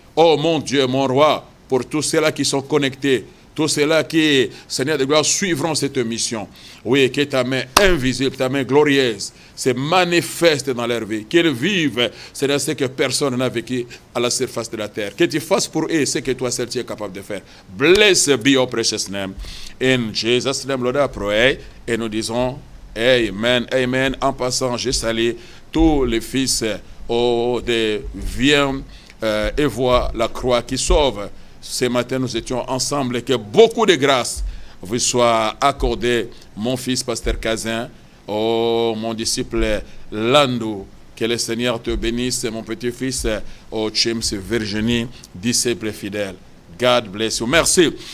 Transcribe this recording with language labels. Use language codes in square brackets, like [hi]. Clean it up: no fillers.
[fr] Oh mon Dieu, mon roi, pour tous ceux-là qui sont connectés, tous ceux-là qui, Seigneur de gloire, suivront cette mission. Oui, que ta main invisible, ta main glorieuse, se manifeste dans leur vie. Qu'ils vivent, Seigneur, ce que personne n'a vécu à la surface de la terre. Que tu fasses pour eux ce que toi seul tu es capable de faire. [en] Blessed be your precious name. In Jesus' name, Lord, I pray. [fr] Et nous disons, Amen, Amen. En passant, je salue tous les fils de viens et vois la croix qui sauve. Ce matin, nous étions ensemble et que beaucoup de grâce vous soit accordée, mon fils, pasteur Cazin, oh, mon disciple Landou, que le Seigneur te bénisse, mon petit-fils, oh, James Virginie, disciple fidèle. [en] God bless you. [fr] Merci.